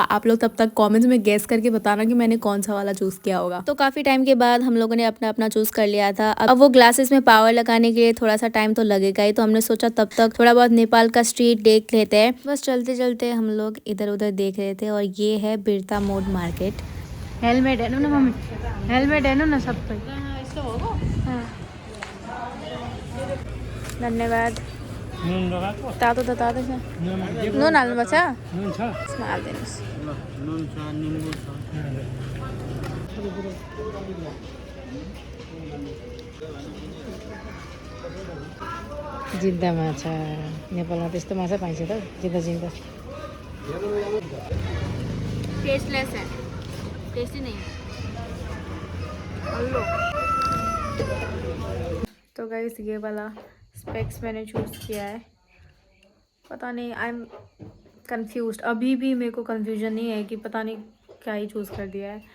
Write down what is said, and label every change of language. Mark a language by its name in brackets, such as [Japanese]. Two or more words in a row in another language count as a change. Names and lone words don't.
[Hindi] आप लोग तब तक कमेंट्स में गेस करके बताना कि मैंने कौन सा वाला चूज़ किया होगा। तो काफ़ी टाइम के बाद हम लोगों ने अपना अपना चूज़ कर लिया था। अब वो ग्लासेस में पावर लगाने के लिए थोड़ा सा टाइम तो लगेगा ही, तो हमने सोचा तब तक थोड़ा बहुत नेपाल का स्ट्रीट देख लेते हैं। बस चलते चलते हम लोग इधर उधर देख रहे थे और ये है बिरता मोड मार्केट। [Nepali] हेलमेट हेर्नु न मम्मी, हेलमेट हेर्नु न सबै। धन्यवाद। तातो त तातो छ। नुन हाल्नुपर्छ? यसमा हालिदिनुहोस्। जिन्दा माछा नेपालमा त्यस्तो माछा पाइन्छ त, जिन्दा जिन्दा। [Hindi] टेस्टलेस है, टेस्टी नहीं है। हेलो। तो गाइस ये वाला स्पेक्स मैंने चूज़ किया है। पता नहीं, [English] I am confused. [Hindi] अभी भी मेरे को कंफ्यूजन नहीं है कि पता नहीं क्या ही चूज़ कर दिया है।